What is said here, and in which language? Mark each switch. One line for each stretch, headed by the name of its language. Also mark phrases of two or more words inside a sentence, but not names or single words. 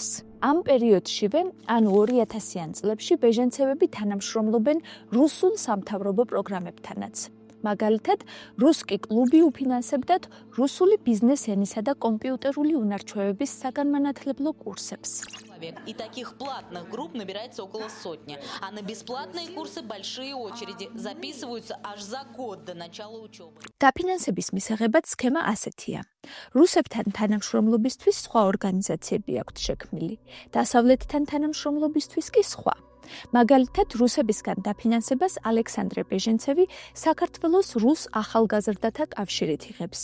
Georgian: ამ პერიოდშივე, ანუ 2000-იან წლებში ბეჟენცევები თანამშრომლობენ რუსულ სამთავრობო პროგრამებთანაც. მაგალითად, რუსკი კლუბი უფინანსებდათ რუსული ბიზნეს ენისა და კომპიუტერული უნარჩვევების საგანმანათლებლო კურსებს.
Russian: И таких платных групп набирается около 100, а на бесплатные курсы большие очереди записываются аж за год до начала учебы.
Georgian: დაფინანსების მისაღებად სქემა ასეთია. რუსებთან თანამშრომლობისთვის სხვა ორგანიზაციები აქვთ შექმნილი, დასავლეთთან თანამშრომლობისთვის კი სხვა. მაგალითად, რუსებისგან დაფინანსებას ალექსანდრე ბეჟენცევი საქართველოს რუს ახალგაზრდათა კავშირით იღებს.